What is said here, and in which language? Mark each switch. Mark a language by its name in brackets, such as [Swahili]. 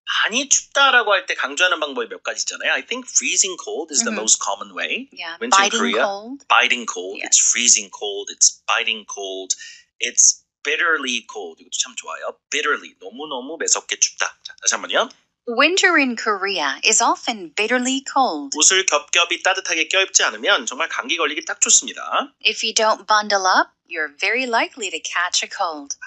[Korean] 많이 춥다라고 할 때 강조하는 방법이 몇 가지 있잖아요. [English] I think freezing cold is the most common way. Yeah, Winter in biting Korea, cold. biting cold. Yes. It's freezing cold. It's biting cold. It's bitterly cold. [Korean] 이것도 참 좋아요. [English] Bitterly. [Korean] 너무너무 매섭게 춥다. 자, 다시 한번요. [English] Winter in Korea is often bitterly cold. [Korean] 옷을 겹겹이 따뜻하게 껴입지 않으면 정말 감기 걸리기 딱 좋습니다. [English] If you don't bundle up, you're very likely to catch a cold.